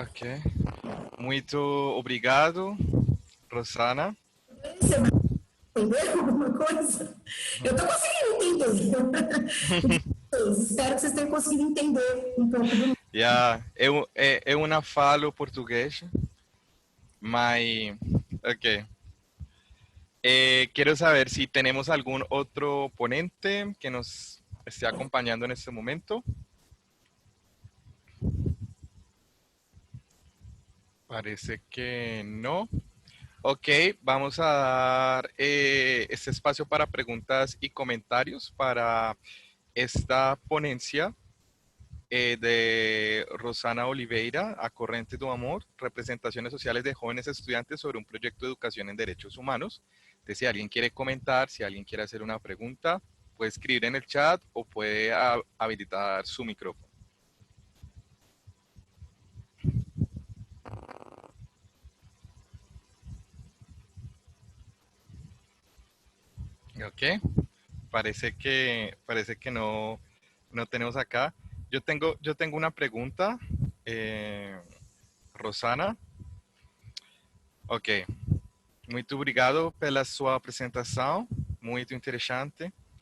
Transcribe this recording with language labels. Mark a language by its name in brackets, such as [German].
[Portuguese] Ok. Muito obrigado, Rosana. Você vai entender alguma coisa? Eu estou conseguindo entender. Espero que vocês tenham conseguido entender um pouco do... Eu não falo português, mas... Ok. [Spanish] Quiero saber si tenemos algún otro ponente que nos esté acompañando en este momento. Parece que no. Ok, vamos a dar este espacio para preguntas y comentarios para esta ponencia de Rosana Oliveira, A Corrente do Amor, representaciones sociales de jóvenes estudiantes sobre un proyecto de educación en derechos humanos. Entonces, si alguien quiere comentar, si alguien quiere hacer una pregunta, puede escribir en el chat o puede habilitar su micrófono. Ok, parece que no tenemos acá. Yo tengo una pregunta, Rosana. [Portuguese] Ok, muito obrigado pela sua apresentação, muito interessante.